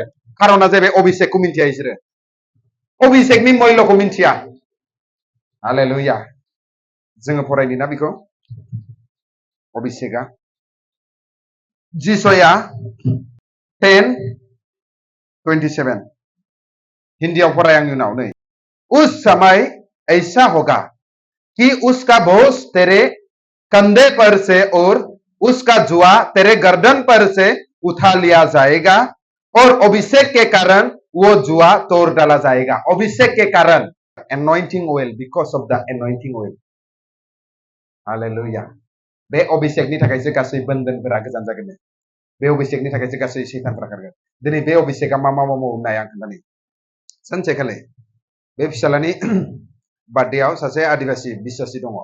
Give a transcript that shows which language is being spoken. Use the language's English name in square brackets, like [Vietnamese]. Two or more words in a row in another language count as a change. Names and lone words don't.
[Bodo] खारना जाहैबाय अभिषेकखौ मिन्थिया इसोरो। अभिषेकनि मयलखौ मिन्थिया। हालेलुया, जोङो फरायनि ना बेखौ? अभिषेकआ जिसया 10:27 हिंदीयाव फराय आंनि उनाव नै। [Hindi] उस समय ऐसा होगा कि उसका बोझ तेरे कंधे पर से और उसका जुआ तेरे गर्दन पर से उठा लिया जाएगा और अभिषेक के कारण वो जुआ तोड़ डाला जाएगा। अभिषेक के कारण, [English] anointing oil, because of the anointing oil. [Bodo] हालेलुया, बे अभिषेकनि थाखायसो गासै बन्धनफोरा गोजान जागोन। बे अभिषेकनि थाखायसो गासै सैतानफोरा खारगोन। दिनै बे अभिषेकआ मा मा मावो नाय आं खोन्थानि। सानसेखालि बे फिसालानि बार्थडेआव सासे आदिबासि बिश्वासी दङ।